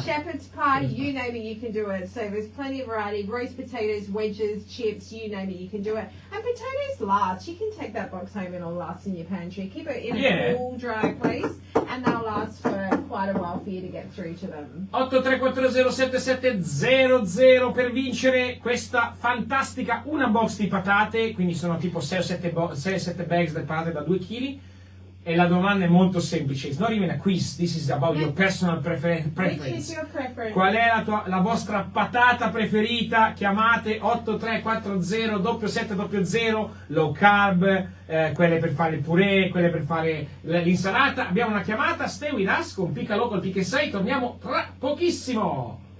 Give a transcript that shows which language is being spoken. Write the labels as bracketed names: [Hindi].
[English] Shepherd's pie, you name it, you can do it. So there's plenty of variety. Roast potatoes, wedges, chips, you name it, you can do it. And potatoes last. You can take that box home and it'll last in your pantry. Keep it in a cool, dry place, and they'll last for quite a while for you to get through to them. [Italian] 83407700 per vincere questa fantastica una box di patate, quindi sono tipo 6 o 7 bags del patate da 2 kg. E la domanda è molto semplice. [English] It's not even a quiz, this is about your personal preference. Which is your preference? [Italian] Qual è la vostra patata preferita? Chiamate 8340 7700, low carb, quelle per fare il purè, quelle per fare l'insalata. Abbiamo una chiamata, [English] stay with us [Italian] con Pica Local Pick 6, torniamo tra pochissimo.